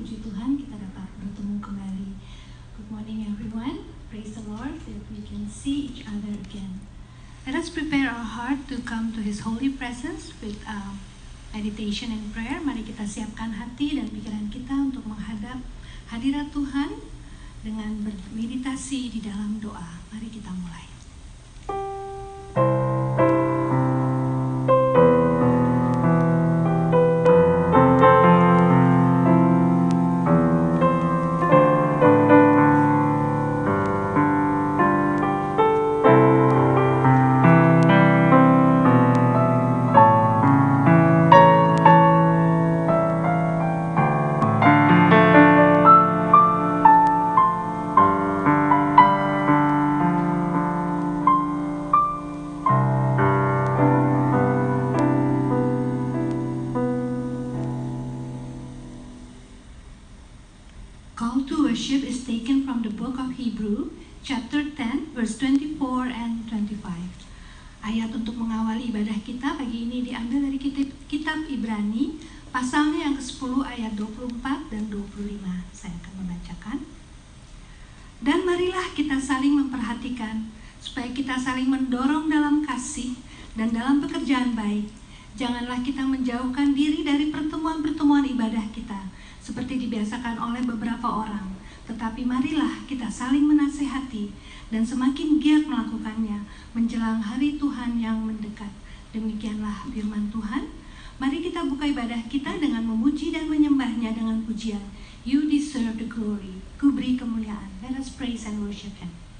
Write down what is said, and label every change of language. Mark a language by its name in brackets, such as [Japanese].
[Indonesian] Puji Tuhan kita dapat bertemu kembali. [English] Good morning everyone. Praise the Lord that we can see each other again. Let us prepare our heart to come to His holy presence with meditation and prayer. [Indonesian] Mari kita siapkan hati dan pikiran kita untuk menghadap hadirat Tuhan dengan bermeditasi di dalam doa. Mari kita mulai. [English] Call to worship is taken from the book of Hebrew, chapter 10, verse 24 and 25. [Indonesian] Ayat untuk mengawali ibadah kita pagi ini diambil dari kitab Ibrani, pasalnya yang ke-10 ayat 24 dan 25. Saya akan membacakan. Dan marilah kita saling memperhatikan, supaya kita saling mendorong dalam kasih dan dalam pekerjaan baik. Janganlah kita menjauhkan diri dari pertemuan-pertemuan ibadah kita, seperti dibiasakan oleh beberapa orang. Tetapi marilah kita saling menasehati dan semakin giat melakukannya menjelang hari Tuhan yang mendekat. Demikianlah firman Tuhan. Mari kita buka ibadah kita dengan memuji dan menyembahnya dengan pujian. [English] You deserve the glory. [Indonesian] Ku beri kemuliaan. [English] Let us praise and worship Him.